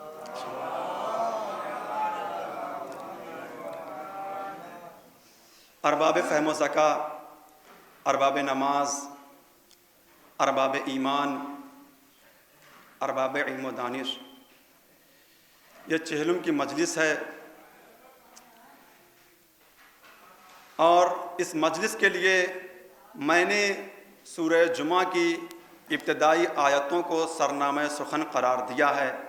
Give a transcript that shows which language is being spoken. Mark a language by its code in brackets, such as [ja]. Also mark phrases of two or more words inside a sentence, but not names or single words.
[ur] ارباب فہم و ذکا، ارباب نماز، ارباب ایمان، ارباب علم و دانش، یہ چہلم کی مجلس ہے اور اس مجلس کے لیے میں نے سورہ جمعہ کی ابتدائی آیتوں کو سرنامہ سخن قرار دیا ہے.